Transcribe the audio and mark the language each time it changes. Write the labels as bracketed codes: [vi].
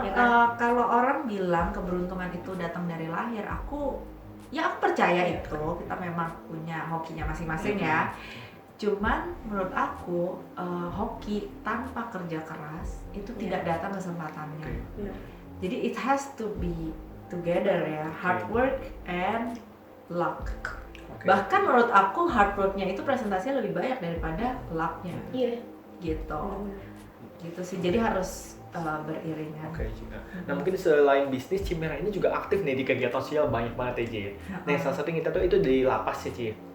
[id] Ya kan? kalau orang bilang keberuntungan itu datang dari lahir, aku percaya itu. Kita memang punya hokinya masing-masing ya. Cuman menurut aku hoki tanpa kerja keras itu tidak datang kesempatannya. Jadi [en] it has to be together [id] ya, [en] hard work and luck. [id] Bahkan menurut aku hard worknya itu presentasinya lebih banyak daripada lucknya. Iya. Gitu. Gitu sih. Jadi harus beriringan. Nah mungkin selain bisnis, Cimera ini juga aktif nih di kegiatan sosial banyak banget ya Ci. Nah salah satu yang kita tahu itu di lapas ya Ci.